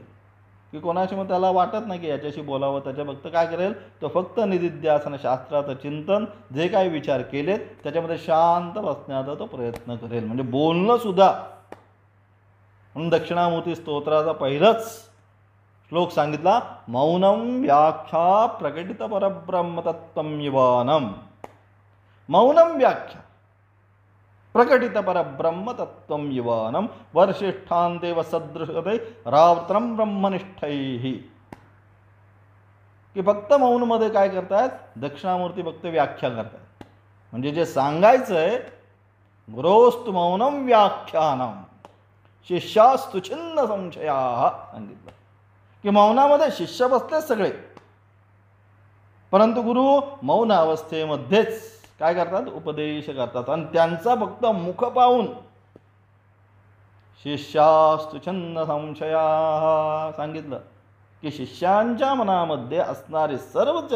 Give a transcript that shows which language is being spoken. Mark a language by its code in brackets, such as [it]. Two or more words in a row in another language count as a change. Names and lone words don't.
[mr] की कोणाशी मग त्याला वाटत नाही की याच्याशी बोलावं, त्याच्या फक्त काय करेल, तो फक्त निदिध्यासन शास्त्राचं चिंतन, जे काही विचार केलेत त्याच्यामध्ये शांत बसण्याचा तो प्रयत्न करेल. म्हणजे बोलणं सुद्धा. म्हणून दक्षिणामूर्ती स्तोत्राचा पहिलाच श्लोक सांगितला, [sa] मौनम व्याख्या प्रकटित परब्रह्मतत्त्वं युवानम. मौनम व्याख्या प्रकटित परब्रह्मतत्त्वं युवानम वर्षिष्ठान्ते वसदृशते रावत्रम ब्रह्मनिष्ठैः. [mr] की फक्त मौनमध्ये काय करतायत, दक्षिणामूर्ती फक्त व्याख्या करतायत. म्हणजे जे सांगायचं आहे, [sa] गुरोस्तु मौनम व्याख्यानम शिष्यास्तु छिन्न संशयाः सांगितलं. [mr] की मौनामध्ये शिष्य बसले सगळे, परंतु गुरु मौन अवस्थेमध्येच काय करतात, उपदेश करतात. आणि त्यांचा फक्त मुख पाहून [sa] शिष्यास्तु छन्न संशया [mr] सांगितलं की शिष्यांच्या मनामध्ये असणारे सर्वच्या